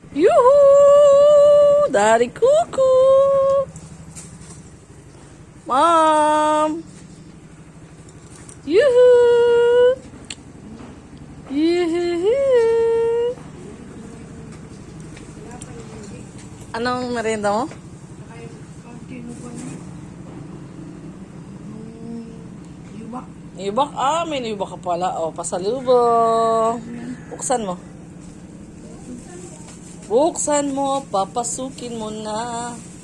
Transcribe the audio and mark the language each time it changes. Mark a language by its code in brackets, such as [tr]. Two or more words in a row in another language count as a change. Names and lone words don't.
[en] Yoo-hoo! Daddy Cuckoo! Mom! Yoo-hoo! Yoo-hoo! [tl] Anong merienda mo? Ibak? Ah, may ibak ka pala. O, pasalubong. Buksan mo. Buksan mo, papasukin mo na.